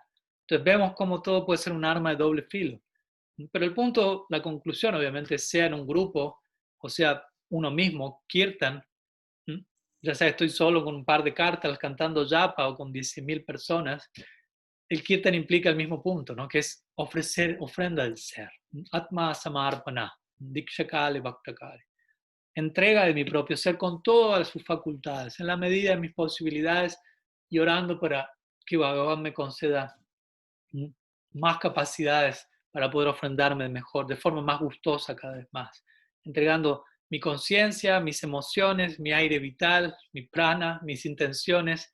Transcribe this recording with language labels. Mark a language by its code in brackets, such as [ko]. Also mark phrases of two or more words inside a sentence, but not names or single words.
[es] Entonces vemos cómo todo puede ser un arma de doble filo. Pero el punto, la conclusión obviamente, sea en un grupo, o sea, uno mismo, kirtan, ya sea estoy solo con un par de cartas cantando japa o con 10.000 personas, el kirtan implica el mismo punto, ¿no? Que es ofrecer ofrenda del ser. [sa] Atma samarpana, dikshakale bhaktakale. [es] Entrega de mi propio ser con todas sus facultades, en la medida de mis posibilidades, y orando para que Bhagavan me conceda más capacidades para poder ofrendarme mejor, de forma más gustosa cada vez más, entregando mi conciencia, mis emociones, mi aire vital, mi prana, mis intenciones.